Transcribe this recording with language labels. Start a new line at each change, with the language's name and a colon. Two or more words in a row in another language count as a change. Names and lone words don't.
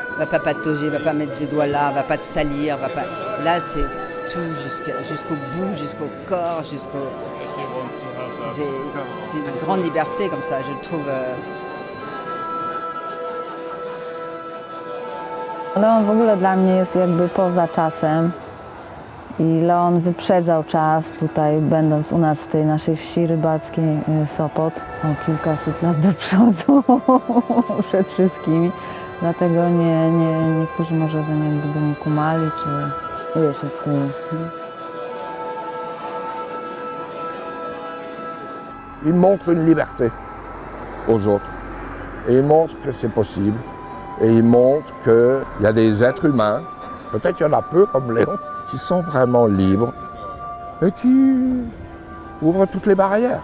French: Va pas patauger, va pas mettre les doigts là, va pas te salir, va pas... Là, c'est tout jusqu'au bout, jusqu'au corps, jusqu'au... C'est une grande liberté comme ça, je le trouve...
Polish: Leon w ogóle dla mnie jest jakby poza czasem i Leon wyprzedzał czas tutaj, będąc u nas w tej naszej wsi rybackiej Sopot o kilkaset lat do przodu przed wszystkimi. Dlatego niektórzy może by nie kumali, czy wiesz jak to jest.
French: Il montre une liberté aux autres et il montre que c'est possible. Et il montre qu'il y a des êtres humains, peut-être qu'il y en a peu comme Léon, qui sont vraiment libres et qui ouvrent toutes les barrières.